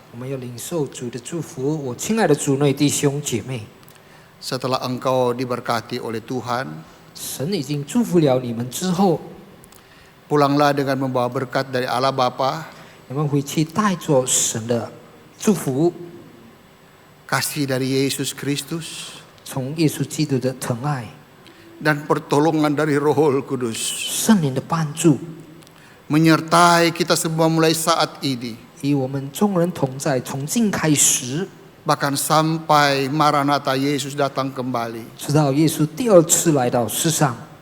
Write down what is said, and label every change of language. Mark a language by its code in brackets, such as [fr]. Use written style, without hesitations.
[zh] 我们要领受主的祝福，我亲爱的主内弟兄姐妹， [id] Setelah engkau diberkati oleh Tuhan, [zh] 神已经祝福了你们之后， [id] pulanglah dengan membawa berkat dari Allah Bapa, [zh] 你们回去带着神的祝福， [id] kasih dari Yesus Kristus, [zh] 从耶稣基督的疼爱、 [id] dan pertolongan dari Rohul Kudus [zh] 圣灵的帮助， [id] menyertai kita semua mulai saat ini, [zh] 与我们众人同在，从今开始， [id] bahkan sampai Maranatha Yesus datang kembali. [zh] 直到耶稣第二次来到世上，